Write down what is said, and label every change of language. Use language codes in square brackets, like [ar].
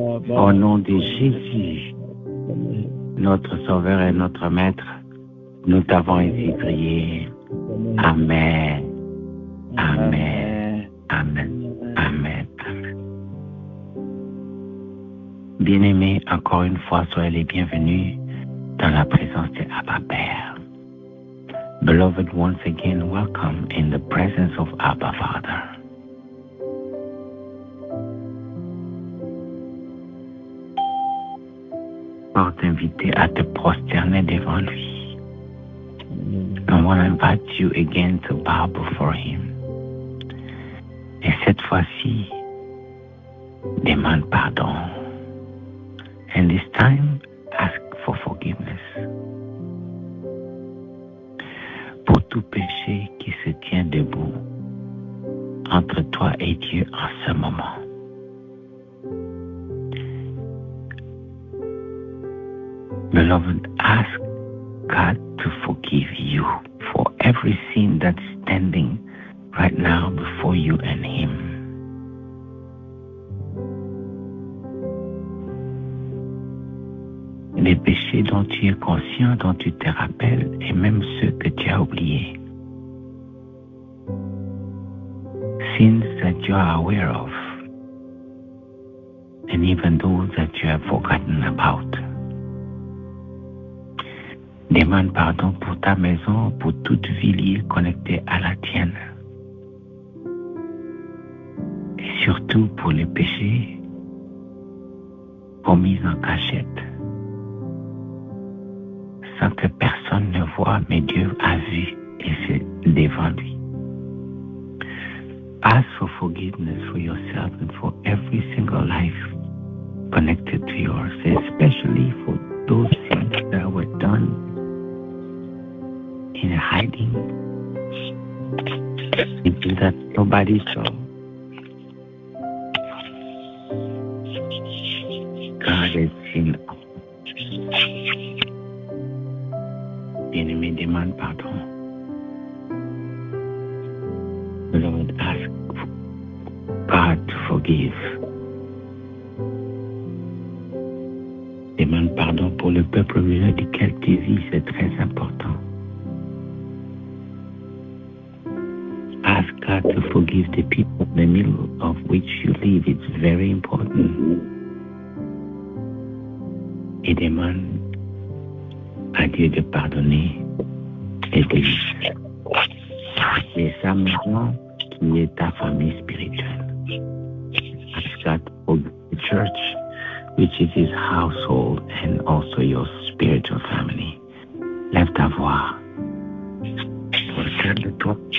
[fr] Au nom de Jésus, notre Sauveur et notre Maître, nous t'avons ainsi prié. Amen. Amen. Amen. Amen. Amen. Bien-aimés, encore une fois, soyez les bienvenus dans la présence de Abba Père. [en] Beloved, once again, welcome in the presence of Abba Father. [fr] Pour t'inviter à te prosterner devant lui. [en] I want to invite you again to bow before him. [fr] Et cette fois-ci, demande pardon. [en] And this time, ask for forgiveness. [fr] Pour tout péché qui se tient debout entre toi et Dieu en ce moment. [en] Beloved, ask God to forgive you for every sin that's standing right now before you and Him. [fr] Les péchés dont tu es conscient, dont tu te rappelles, et même ceux que tu as oubliés. [en] sins that you are aware of, and even those that you have forgotten about. [fr] Demande pardon pour ta maison, pour toute ville connectée à la tienne. Et surtout pour les péchés commis en cachette, sans que personne ne voie, mais Dieu a vu et c'est devant lui. [en] Ask for forgiveness for yourself and for every single life connected to yours, especially for those things that were done in hiding, into that nobody saw. God has seen. [fr] L'ennemi demande pardon. [en] Lord, ask God to forgive. [fr] Demande pardon pour le peuple duquel tu vis, c'est très important. [en] Ask God to forgive the people in the middle of which you live. It's very important. [fr] Et demande à Dieu de pardonner et de c'est sa maison qui est ta famille spirituelle. [en] Ask God to forgive the church, which is his household and also your spiritual family. [fr] Lève ta voix pour le cœur de toi.